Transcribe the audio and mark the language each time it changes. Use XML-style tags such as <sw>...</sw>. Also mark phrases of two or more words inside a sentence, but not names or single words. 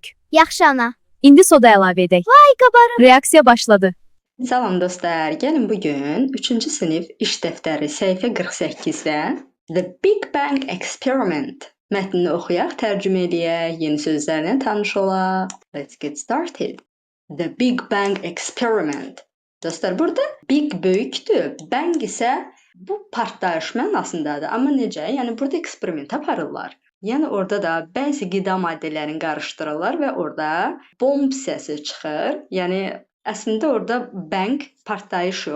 <az>Yaxşı ana. İndi soda əlavə edək. Ay qabarım. Reaksiya başladı. Salam dostlar, gəlin bugün 3-cü sinif iş dəftəri səhifə 48-də The Big Bang Experiment mətnini oxuyaq, tərcümə edək, yeni sözlərlə tanış olaq.</az> <en>Let's get started. The Big Bang Experiment.</en> <az>Dostlar, burada big böyükdür, bang isə bu partlayış mənasındadır. Amma necə? Yəni burada eksperiment aparırlar. Yəni orada da bəzi qida maddələrini qarışdırırlar və orada bomb səsi çıxır. Yəni əslində orada bang, partlayış yox.</az>